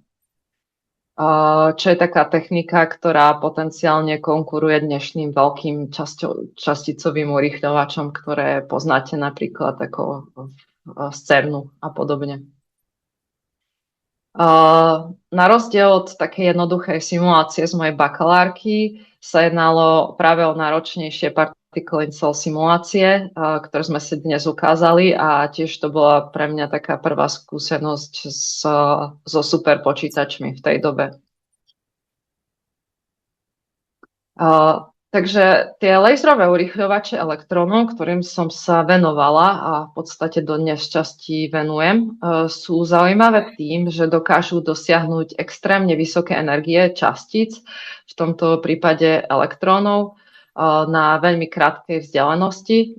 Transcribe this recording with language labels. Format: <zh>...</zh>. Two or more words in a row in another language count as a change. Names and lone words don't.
<sk>Čo je taká technika, ktorá potenciálne konkuruje dnešným veľkým časticovým urýchľovačom, ktoré poznáte napríklad ako z CERNu a podobne. Na rozdiel od takej jednoduchej simulácie z mojej bakalárky sa jednalo práve o náročnejšie</sk> <en>particle in cell</en> <sk>simulácie, ktoré sme si dnes ukázali, a tiež to bola pre mňa taká prvá skúsenosť so super počítačmi v tej dobe. Takže tie laserové urýchľovače elektrónov, ktorým som sa venovala a v podstate do dnes časti venujem, sú zaujímavé tým, že dokážu dosiahnuť extrémne vysoké energie častíc, v tomto prípade elektrónov, na veľmi krátkej vzdialenosti.</sk>